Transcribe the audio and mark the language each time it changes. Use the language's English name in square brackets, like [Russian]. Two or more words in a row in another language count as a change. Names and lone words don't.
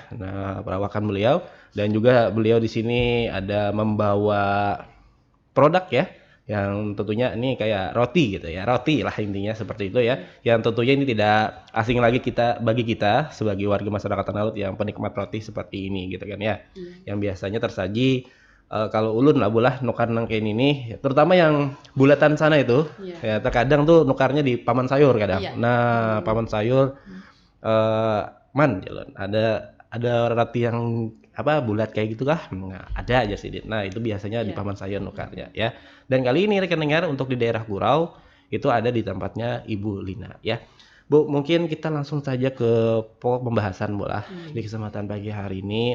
[Indonesian] Nah, perawakan beliau, dan juga beliau di sini ada membawa produk ya yang tentunya ini kayak roti gitu ya, roti lah intinya seperti itu ya, yang tentunya ini tidak asing lagi bagi kita sebagai warga masyarakat Tanah Laut yang penikmat roti seperti ini gitu kan ya, yang biasanya tersaji kalau ulun lah bulah nukar nangkein ini, terutama yang bulatan sana itu ya, terkadang tuh nukarnya di paman sayur kadang. [Banjar] Nah, paman sayur man jalan ada roti yang apa bulat kayak gitu kah? [Indonesian] Nah, ada aja sih. Nah, itu biasanya di paman sayur nukarnya ya. Dan kali ini rekan dengar untuk di daerah Kurau itu ada di tempatnya Ibu Lina ya. Bu, mungkin kita langsung saja ke pokok pembahasan bola di kesempatan pagi hari ini.